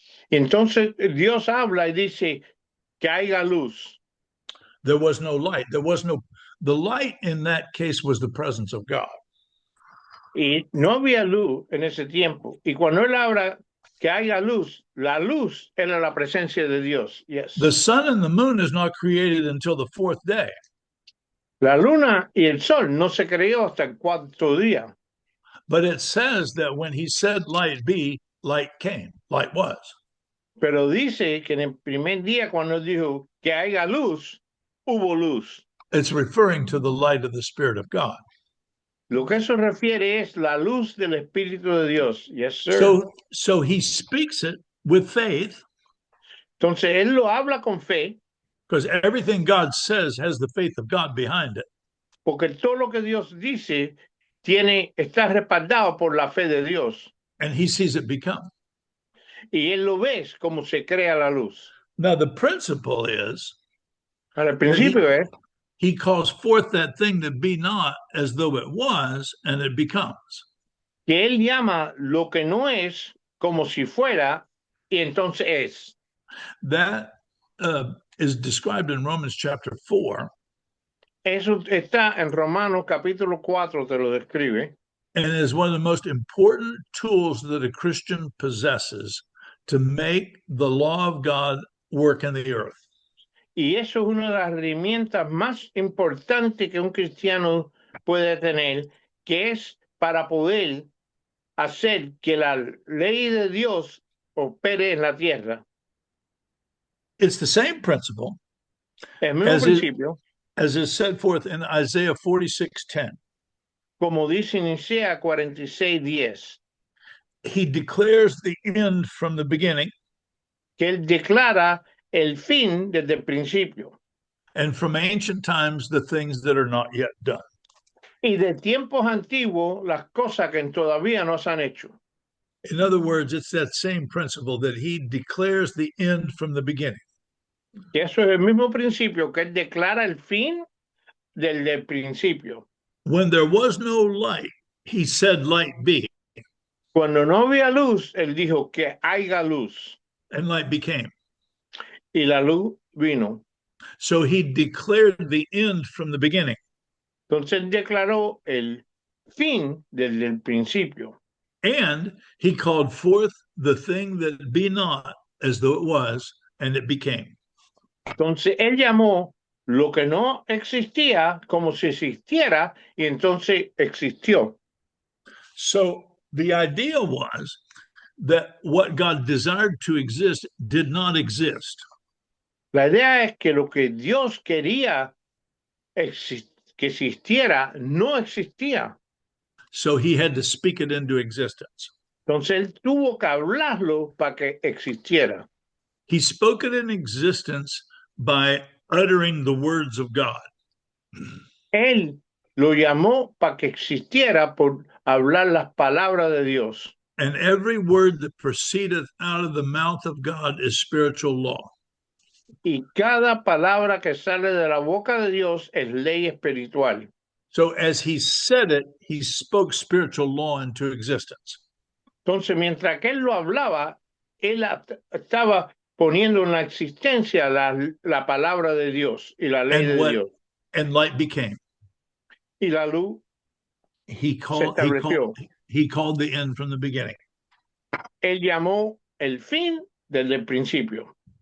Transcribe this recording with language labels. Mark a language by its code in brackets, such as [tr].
[es] Entonces Dios habla y dice que haya luz. [en] There was no light. The light in that case was the presence of God. [es] Y no había luz en ese tiempo. Y cuando él habla que haya luz, la luz era la presencia de Dios. [en] Yes. The sun and the moon is not created until the fourth day. [es] La luna y el sol no se creó hasta el cuarto día. [en] But it says that when he said light be, light came, light was. [es] Pero dice que en el primer día cuando dijo que haya luz, hubo luz. [en] It's referring to the light of the Spirit of God. [es] Lo que eso refiere es la luz del Espíritu de Dios. [en] Yes, sir. So he speaks it with faith. [es] Entonces él lo habla con fe. [en] Because everything God says has the faith of God behind it. [es] Porque todo lo que Dios dice está respaldado por la fe de Dios. [en] And he sees it become. [es] Y él lo ve como se crea la luz. [en] Now the principle is, [es] Al principio es, [en] he calls forth that thing that be not as though it was, and it becomes. [es] Que él llama lo que no es como si fuera, y entonces es. [en] That is described in Romans chapter 4. [es] Eso está en Romanos capítulo 4, te lo describe. [en] And is one of the most important tools that a Christian possesses to make the law of God work in the earth. [es] Y eso es una de las herramientas más importantes que un cristiano puede tener, que es para poder hacer que la ley de Dios opere en la tierra. [en] It's the same principle [es] El mismo principio, [en] as is set forth in Isaiah 46:10. [es] como dice en Isaías 46:10. [en] He declares the end from the beginning. [es] Que él declara el fin desde el principio. [en] And from ancient times, the things that are not yet done. [es] Y de tiempos antiguos, las cosas que todavía no se han hecho. [en] In other words, it's that same principle that he declares the end from the beginning. [es] Que eso es el mismo principio, que él declara el fin del principio. [en] When there was no light, he said, light be. [es] Cuando no había luz, él dijo que haya luz. [en] And light became. [es] Y la luz vino. [en] So he declared the end from the beginning. [es] Entonces él declaró el fin desde el principio. [en] And he called forth the thing that be not as though it was, and it became. [es] Entonces él llamó lo que no existía como si existiera, y entonces existió. [en] So the idea was that what God desired to exist did not exist. [es] La idea es que lo que Dios quería que existiera no existía. [en] So he had to speak it into existence. [es] Entonces él tuvo que hablarlo para que existiera. [en] He spoke it in existence by uttering the words of God. [es] Él lo llamó para que existiera por hablar las palabras de Dios. [en] And every word that proceedeth out of the mouth of God is spiritual law. [es] Y cada palabra que sale de la boca de Dios es ley espiritual. [en] So as he said it, he spoke spiritual law into existence. [es] Entonces, mientras que él lo hablaba, él estaba poniendo en la existencia la palabra de Dios y la ley de Dios. [en] And light became. [es] Y la luz [en] he called the end from the beginning. [es] Él llamó el fin desde el principio.